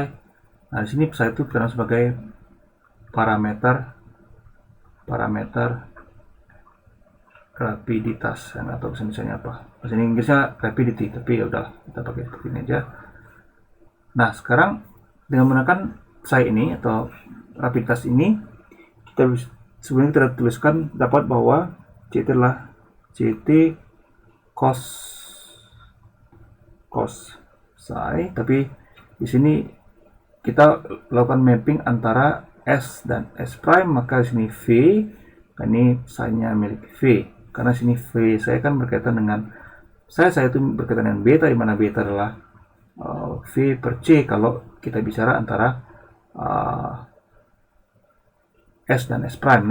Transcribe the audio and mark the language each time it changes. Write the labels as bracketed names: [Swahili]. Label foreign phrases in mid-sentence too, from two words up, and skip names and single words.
[Indonesian] Nah, di sini psi itu karena sebagai parameter rapiditas, atau misalnya apa, bahasa Inggrisnya rapidity, tapi ya udah kita pakai seperti ini aja. Nah, sekarang dengan menggunakan psi ini atau rapiditas ini, kita sebenarnya kita tuliskan dapat bahwa CT adalah CT cos psi, tapi di sini kita lakukan mapping antara S dan S prime, maka di sini V, dan ini psi-nya milik V. Karena sini V saya kan berkaitan dengan saya itu berkaitan dengan beta, di mana beta adalah V per C kalau kita bicara antara S dan S prime.